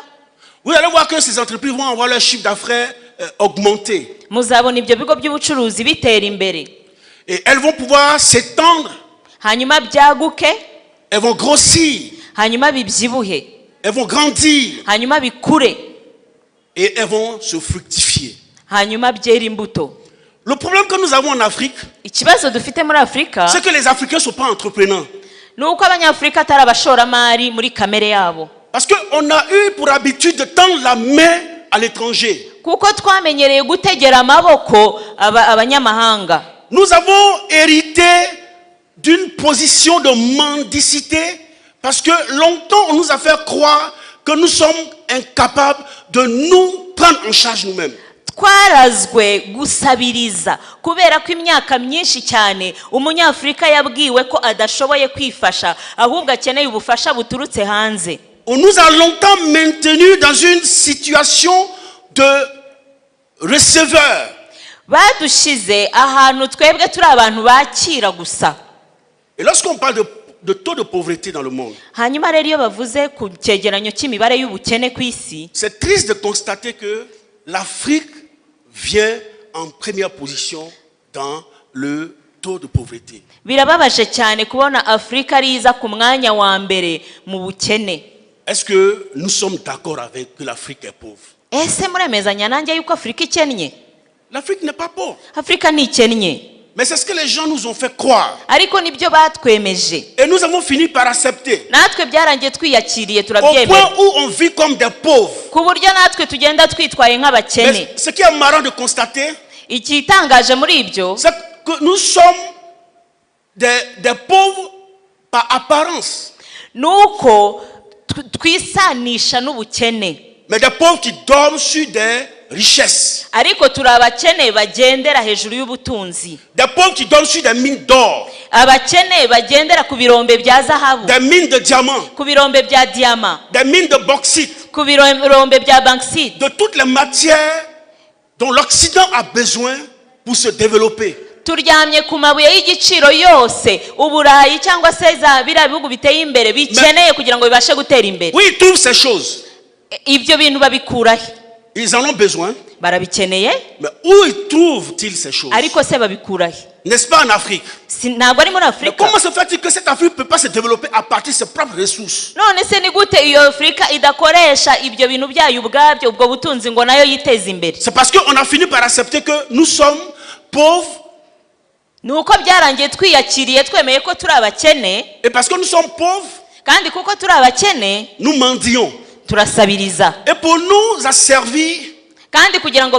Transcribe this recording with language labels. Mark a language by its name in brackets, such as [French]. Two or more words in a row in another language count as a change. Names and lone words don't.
[French] vous allez voir que ces entreprises vont avoir leur chiffre d'affaires augmenter. [Kinyarwanda] Muzabona ibyo bigo by'ubucuruzi bitera imbere. [French] Et elles vont pouvoir s'étendre. [Kinyarwanda] Hanyuma byaguke. [French] Elles vont grossir. [Kinyarwanda] Hanyuma bibyibuhe. [French] Elles vont grandir. [Kinyarwanda] Hanyuma bikure. [French] Et elles vont se fructifier. [Kinyarwanda] Hanyuma byera imbuto. [French] Le problème que nous avons en Afrique, [Kinyarwanda] ikibazo dufite muri Afrika, [French] c'est que les Africains ne sont pas entrepreneurs. [Kinyarwanda] Nuko abanyafrika atari abashoramari muri kamere yabo. [French] Parce qu'on a eu pour habitude de tendre la main à l'étranger. [Kinyarwanda] Kuko twamenyereye gutegera amaboko abanyamahanga. [French] Nous avons hérité d'une position de mendicité parce que longtemps on nous a fait croire que nous sommes incapables de nous prendre en charge nous-mêmes. [Kinyarwanda] twarazwe gusabiriza kubera ko imyaka myinshi cyane umunyafurika yabwiwe ko adashoboye kwifasha ahubwo akeneye ubufasha buturutse hanze. [French] On nous a longtemps maintenus dans une situation de receveur. [Kinyarwanda] Badushize ahantu twebwe turi abantu bakira gusa. [French] Et lorsqu'on parle de taux de pauvreté dans le monde, [Kinyarwanda] Hanyuma rero iyo bavuze ku cyegeranyo cy'imibare y'ubukene ku isi, [French] c'est triste de constater que l'Afrique vient en première position dans le taux de pauvreté. [Kinyarwanda] birababaje cyane kubona Afrika ari iza ku mwanya wa mbere mu bukene. [French] Est-ce que nous sommes d'accord avec que l'Afrique est pauvre? [Kinyarwanda] Ese muremezanya nanjye yuko Afrika ikennye? [French] L'Afrique n'est pas pauvre. [Kinyarwanda] Afrika ntikennye. [French] Mais c'est ce que les gens nous ont fait croire. [Kinyarwanda] Ariko nibyo batwemeje. [French] Et nous avons fini par accepter. [Kinyarwanda] Natwe byarangiye twiyakiriye [French] Au [Kinyarwanda] turabyemera. [French] point où on vit comme des pauvres. [Kinyarwanda] Ku buryo natwe tugenda twitwaye nk'abakene. [French] Mais ce qui est marrant de constater, [Kinyarwanda] Ikitangaje muri ibyo, [French] c'est que nous sommes des pauvres par apparence. [Kinyarwanda] nuko twisanisha n'ubukene. [French] Mais des pauvres qui dorment sur des richesses. [Kinyarwanda] Ariko turi abakene bagendera hejuru y'ubutunzi. [French] Des pauvres qui dorment sur des mines d'or. [Kinyarwanda] Abakene bagendera ku birombe bya zahabu, [French] Des mines de diamants. [Kinyarwanda] ku birombe bya diyama, [French] Des mines de bauxite. [Kinyarwanda] ku birombe bya bauxite, [French] De toutes les matières dont l'Occident a besoin pour se développer. [Kinyarwanda] turyamye ku mabuye y'igiciro yose Uburayi cyangwa se za biriya bihugu biteye imbere bikeneye kugira ngo bibashe gutera imbere. [French] Oui, ils trouvent ces choses. [Kinyarwanda] Ibyo bintu babikurahe? [French] Ils en ont besoin. [Kinyarwanda] Barabikeneye, [French] Mais où ils trouvent-ils ces choses? [Kinyarwanda] ariko se babikurahe? [French] N'est-ce pas en Afrique? [Kinyarwanda] Ntabwo ari muri [French] Mais [Kinyarwanda] Afrika. [French] comment se fait-il que cette Afrique ne peut pas se développer à partir de ses propres ressources? [Kinyarwanda] None se ni gute iyo Afrika idakoresha ibyo bintu byayo ubwabyo, ubwo butunzi ngo nayo yiteze imbere? [French] C'est parce qu'on a fini par accepter que nous sommes pauvres. [Kinyarwanda] Nuko byarangiye twiyakiriye twemeye ko turi abakene, [French] Et parce que nous sommes pauvres, [Kinyarwanda] kandi kuko turi abakene [French] nous mendions. [Kinyarwanda] turasabiriza. [French] Et pour nous asservir, [Kinyarwanda] Kandi kugira ngo